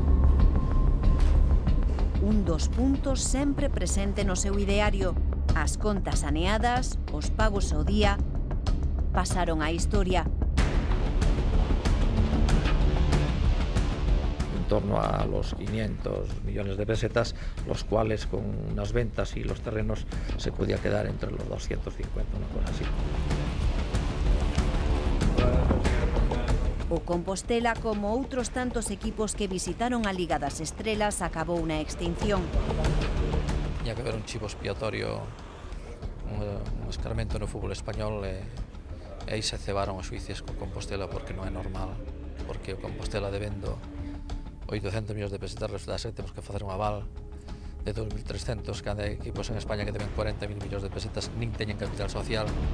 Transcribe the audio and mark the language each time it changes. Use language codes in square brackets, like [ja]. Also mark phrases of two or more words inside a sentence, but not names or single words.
[gl] Un dos puntos sempre presente no seu ideario. As contas saneadas, os pagos ao día, pasaron á historia. [es] En torno a los 500 millones de pesetas, los cuales con unas ventas y los terrenos se podía quedar entre los 250, una cosa así. [gl] O Compostela, como outros tantos equipos que visitaron a Liga das Estrelas, acabou na extinción. Tiña que haber un chivo expiatorio, un escarmento no fútbol español, e aí se cebaron os xuicios con Compostela, porque non é normal, porque o Compostela debendo 800 millóns de pesetas, resulta que temos que facer un aval de 2.300, cando hai equipos en España que deben 40.000 millóns de pesetas, nin teñen capital social.